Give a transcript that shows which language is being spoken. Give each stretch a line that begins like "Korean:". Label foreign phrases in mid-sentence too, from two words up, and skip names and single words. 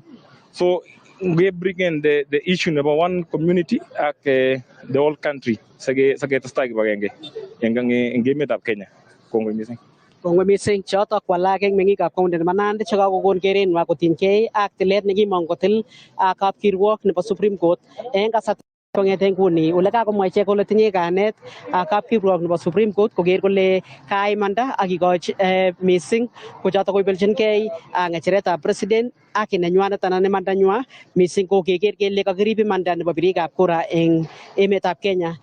English: So we bring in the issue nebo one community ak the whole country
Kalenjin: saketestai kibagenge eng emetab Kenya. Kongoi mising. Kongoi mising chotok walak eng meng'ikab county nebo Nandi chekakokon kerenwa kotinygei ak tilet nekimong kotil kapkirwok nebo Supreme Court eng kasarta kong'ete nguni ole kakomwa ichek kole tinye kayanet kapkirwok nebo Supreme Court koker kole kaimanda ak kikochi mising ko chotok koibelchingei ng'echeretab president ak nenywanet anan imandanywa mising ko keker kele kakirib imanda nebo birikab kura eng emetab Kenya.